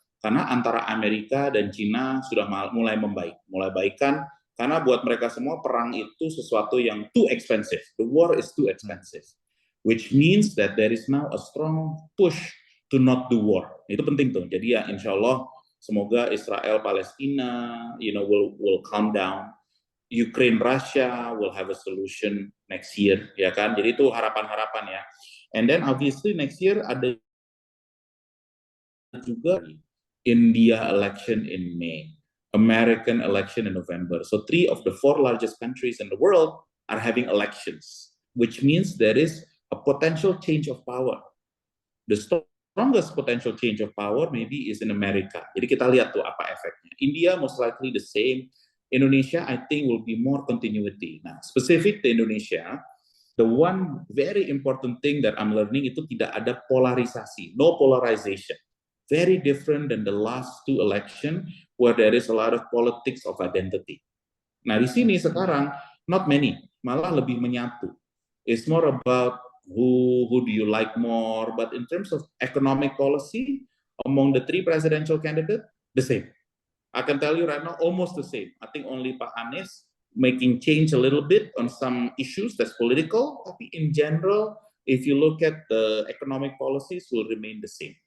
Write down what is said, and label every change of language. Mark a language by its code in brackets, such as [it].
[id] karena antara Amerika dan Cina sudah mulai mulai baikan, karena buat mereka semua perang itu sesuatu yang [en] too expensive. The war is too expensive, which means that there is now a strong push to not do war. [id] Itu penting tuh. Jadi ya insya Allah semoga Israel Palestina, [en] will calm down. Ukraine Russia will have a solution next year, ya kan? [id] Jadi itu harapan-harapan ya. [en] And then obviously next year [id] ada juga [en] India election in May, American election in November. So 3 of the 4 largest countries in the world are having elections, which means there is a potential change of power. The strongest potential change of power maybe is in America. [id] Jadi kita lihat tuh apa efeknya. [en] India most likely the same. Indonesia I think will be more continuity. Nah, specific to Indonesia, the one very important thing that I'm learning [id] itu tidak ada polarisasi, [en] no polarization. Very different than the last 2 election where there is a lot of politics of identity. [id] Nah, di sini sekarang [en] not many, [id] malah lebih menyatu. [en] It's more about who do you like more, but in terms of economic policy among the 3 presidential candidates, the same. I can tell you right now, almost the same. I think only Pak Anies making change a little bit on some issues that's political, tapi in general, if you look at the economic policies will remain the same.